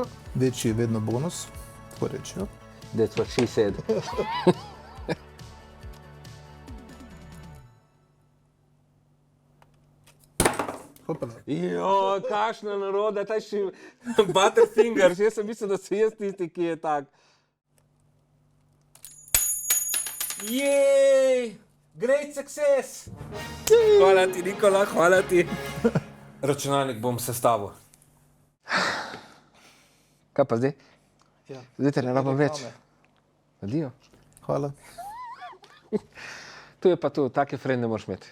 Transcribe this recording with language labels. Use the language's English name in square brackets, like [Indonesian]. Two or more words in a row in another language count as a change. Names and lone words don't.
[Slovenian] Večji je vedno bonus, tako rečejo. [English] That's what she said. [Slovenian] Hopala. Jo, kakšna naroda, taj še Butterfingers, jaz sem mislil, da sem jaz tisti, ki je tak. Jej, [English] great success! [Slovenian] Hvala ti, Nikola, hvala ti. Računalnik bom sestavil. Kaj pa zdaj? Ja. Zdaj te ne rabim več. Adijo. Hvala. Tu je pa tu, take frende moraš imeti.